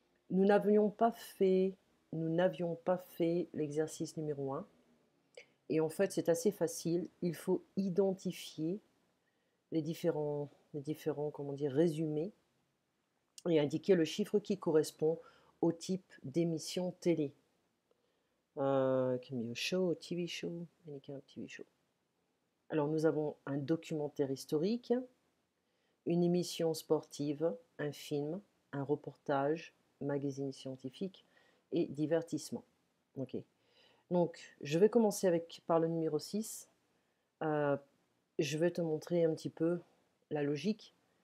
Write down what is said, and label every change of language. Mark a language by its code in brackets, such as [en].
[fr] Nous n'avions pas fait, nous n'avions pas fait l'exercice numéro un. Et en fait, c'est assez facile. Il faut identifier les différents comment dire, résumés et indiquer le chiffre qui correspond au type d'émission télé. [en] Can be a show, a TV show, any kind of TV show. [fr] Alors nous avons un documentaire historique, une émission sportive, un film, un reportage, magazine scientifique et divertissement. Ok. Donc je vais commencer par le numéro 6. Je vais te montrer un petit peu la logique.